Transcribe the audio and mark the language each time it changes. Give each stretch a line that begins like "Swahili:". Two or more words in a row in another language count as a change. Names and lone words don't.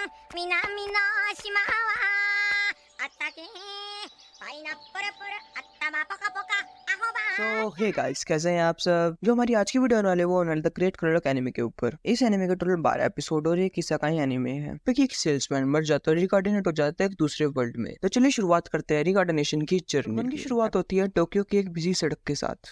Japanese: 南の島はあったけパイナップルプル頭ポカポカアホバ
English: So hey guys,
Hindi: कैसे हैं आप सब। जो हमारी आज की वीडियो होने वाली है वो होने वाली द ग्रेट कलर एनिमे के ऊपर। इस एनिमे के टोटल 12 एपिसोड और एक इसेकाई एनिमे है। एक सेल्समैन मर जाता है, रिकार्डिनेट हो जाता है एक दूसरे वर्ल्ड में। तो चलिए शुरुआत करते हैं रिकार्डिनेशन की जर्नी की। शुरुआत होती है टोक्यो की एक बिजी सड़क के साथ।